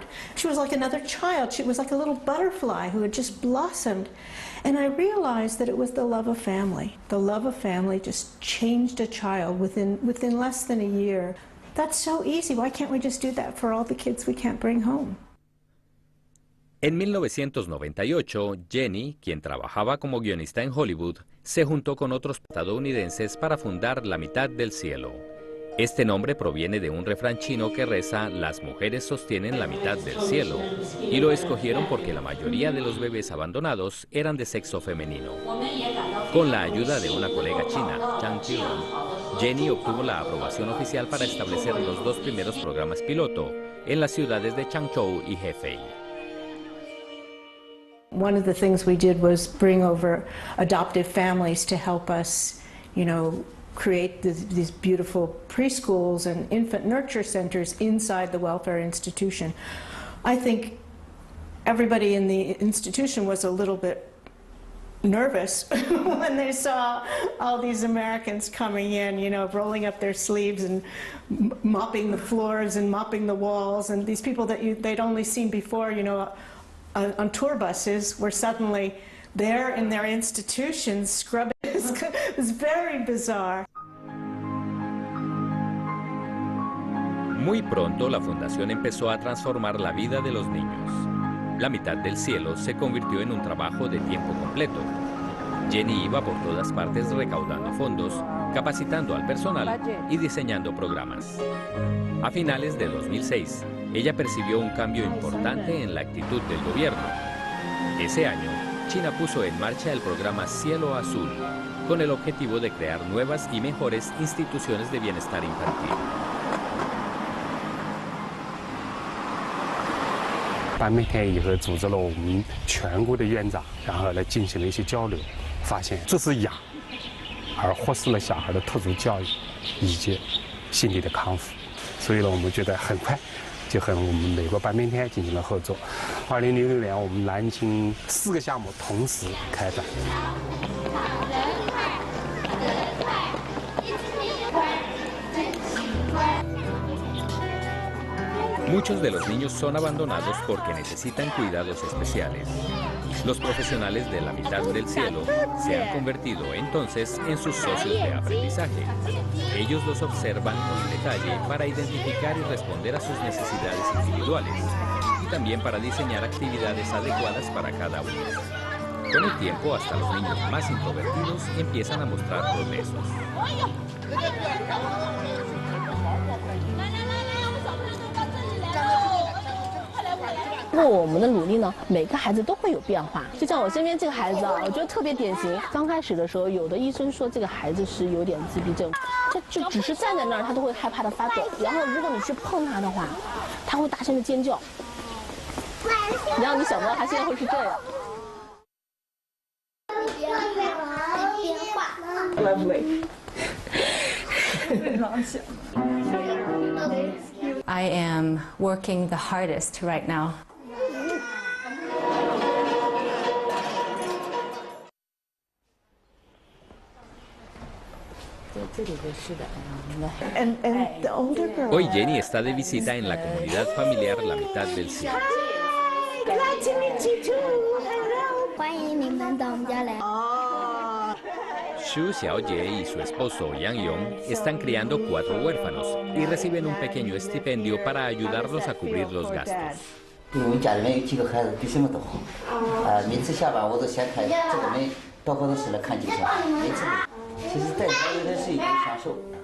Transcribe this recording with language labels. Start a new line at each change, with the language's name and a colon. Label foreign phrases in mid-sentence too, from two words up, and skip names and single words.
English: She was like another child. She was like a little butterfly who had just blossomed. And I realized that it was the love of family. The love of family just changed a child within less than a year. That's so easy. Why can't we just do that for all the kids we can't bring home?
Spanish: En 1998, Jenny, quien trabajaba como guionista en Hollywood, se juntó con otros estadounidenses para fundar La Mitad del Cielo. Este nombre proviene de un refrán chino que reza: las mujeres sostienen la mitad del cielo, y lo escogieron porque la mayoría de los bebés abandonados eran de sexo femenino. Con la ayuda de una colega china, Chang Qiwen, Jenny obtuvo la aprobación oficial para establecer los dos primeros programas piloto en las ciudades de Changzhou y Hefei. One of the things we did was bring over adoptive families to help us, you know, create these beautiful preschools and infant nurture centers inside the welfare institution. I think everybody in the institution was a little bit nervous when they saw all these Americans coming in, you know, rolling up their sleeves and mopping the floors and mopping the walls, and these people that they'd only seen before, you know, on tour buses were suddenly there in their institutions scrubbing. It was very bizarre. Muy pronto la fundación empezó a transformar la vida de los niños. La Mitad del Cielo se convirtió en un trabajo de tiempo completo. Jenny iba por todas partes recaudando fondos, capacitando al personal y diseñando programas. A finales de 2006, ella percibió un cambio importante en la actitud del gobierno. Ese año, China puso en marcha el programa Cielo Azul, con el objetivo de crear nuevas y mejores instituciones de bienestar infantil.
Chinese: 半边天以后，组织了我们全国的院长，然后来进行了一些交流，发现这是养，而忽视了小孩的特殊教育以及心理的康复。所以呢，我们觉得很快就和我们美国半边天进行了合作。2006年，我们南京4个项目同时开展。
Spanish: Muchos de los niños son abandonados porque necesitan cuidados especiales. Los profesionales de La Mitad del Cielo se han convertido entonces en sus socios de aprendizaje. Ellos los observan con detalle para identificar y responder a sus necesidades individuales y también para diseñar actividades adecuadas para cada uno. Con el tiempo, hasta los niños más introvertidos empiezan a mostrar progresos.
Chinese: 通过我们的努力呢，每个孩子都会有变化。就像我身边这个孩子啊，我觉得特别典型。刚开始的时候，有的医生说这个孩子是有点自闭症，他就只是站在那儿，他都会害怕的发抖。然后如果你去碰他的话，他会大声的尖叫。然后你想不到他现在会是这样。Lovely.
English: I am working the hardest right now. And the older girl.
Spanish: Hoy Jenny está de visita en la comunidad familiar La Mitad del Cielo.
English: Glad to meet you too. Hello.
Chinese: 欢迎你们到我们家来。
Spanish: Xu Xiaojie y su esposo Yang Yong están criando 4 huérfanos y reciben un pequeño estipendio para ayudarlos a cubrir los gastos.
Chinese: 因为我们家里面有几个孩子比什么都好，每次下班我都先看这个没到高头室来看几下，每次其实带孩子是一种享受。